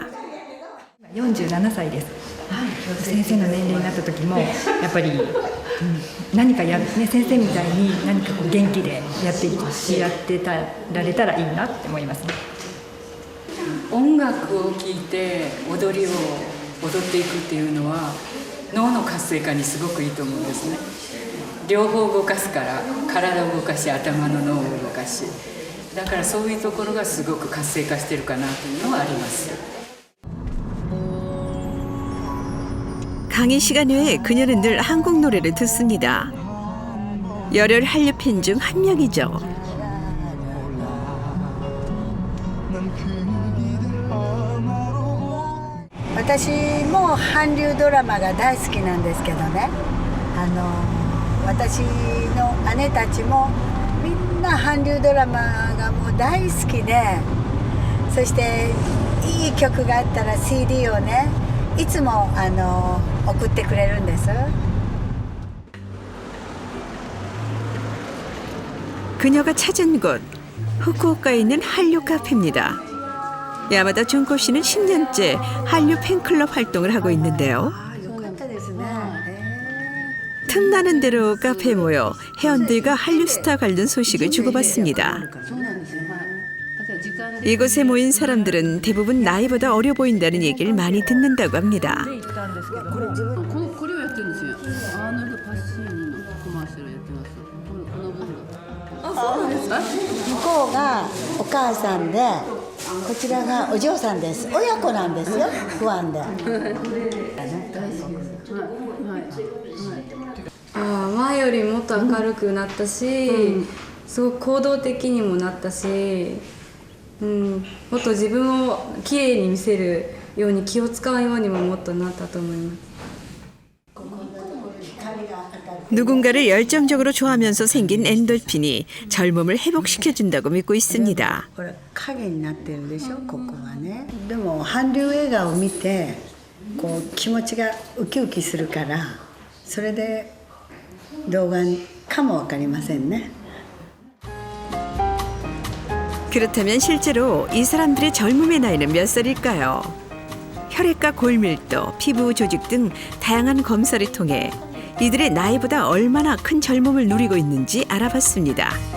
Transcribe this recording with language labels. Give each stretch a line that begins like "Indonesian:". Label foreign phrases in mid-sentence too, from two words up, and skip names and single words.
Japanese: 47 歳です。先生の年齢になった時もやっぱり、何か先生みたいに何か元気でやってられたらいいなって思いますね。音楽を聴いて踊りを踊っていくっていうのは脳の活性化にすごくいいと思うんですね。両方動かすから体を動かし頭の脳を動かし、だからそういうところがすごく活性化してるかなというのはあります。
Korean: 강의 시간 외에 그녀는 늘 한국 노래를 듣습니다. 열혈 한류 팬 중 한 명이죠.
Japanese: 私も韓流ドラマが大好きなんですけどね、私の姉たちもみんな韓流ドラマがもう大好きで、そしていい曲があったら CD をねいつも送ってくれるんです。
Korean: 그녀가 찾은 곳, 후쿠오카에 있는 한류 카페입니다. 야마다 준코 씨는 10년째 한류 팬클럽 활동을 하고 있는데요. 틈나는 대로 카페에 모여 회원들과 한류 스타 관련 소식을 주고받습니다. 이곳에 모인 사람들은 대부분 나이보다 어려 보인다는 얘기를 많이 듣는다고 합니다.
Japanese: 向こうがお母さんでこちらがお嬢さんです。親子なんですよ、不安で。前よりもっと明るくなったし、すごく行動的にもなったし、もっと自分をきれいに見せるように気を使うようにももっとなったと思います。
Korean: 누군가를 열정적으로 좋아하면서 생긴 엔돌핀이 젊음을 회복시켜준다고 믿고 있습니다.
Japanese: 影になってるでしょ、ここはね。でも韓流映画を見てこう気持ちがウキウキするから、それで動画かもわかりませんね。
Korean: 그렇다면 실제로 이 사람들의 젊음의 나이는 몇 살일까요? 혈액과 골밀도, 피부 조직 등 다양한 검사를 통해 이들의 나이보다 얼마나 큰 젊음을 누리고 있는지 알아봤습니다.